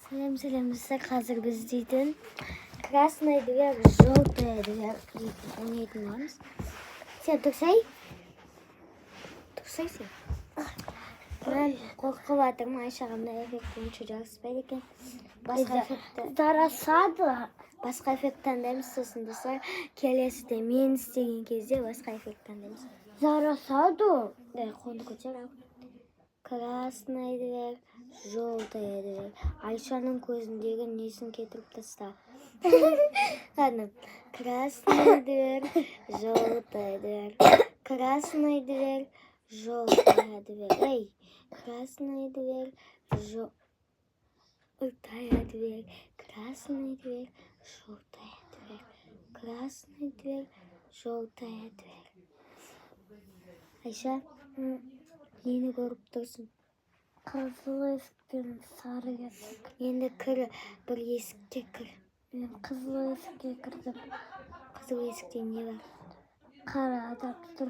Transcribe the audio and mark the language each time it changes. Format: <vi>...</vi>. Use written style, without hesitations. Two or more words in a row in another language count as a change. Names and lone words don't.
<kk>Сәлем достар, қазір біз дейтін</kk> <ru>красный дверь, желтая дверь</ru> <kk>ойнайтын боламыз. Сен тұрсай сен. Мен қорқып жатырмын, Айшаға мына эффект онша жақсы екен. Басқа эффект таңдаймыз, сосын достар келесіде мен істеген кезде басқа эффект таңдаймыз. Жарасады. Қолды көтер.</kk> <ru>Красный дверь, желтая дверь.</ru> <kk>Айшаның көзіндегі несін кетіріп таста. Ладно.</kk> <ru>Красный дверь, желтая дверь. Красный дверь, желтая дверь. Эй, красный дверь, желтая дверь. Красный дверь, желтая дверь. Красный дверь, желтая дверь.</ru> <kk>Айша, нені көріп тұрсың? Қызыл есік пен сары есік. Енді кір, бір есікке кір. Мен қызыл есікке кірдім. Қызыл есікте не бар? Қара адам тұр.</kk>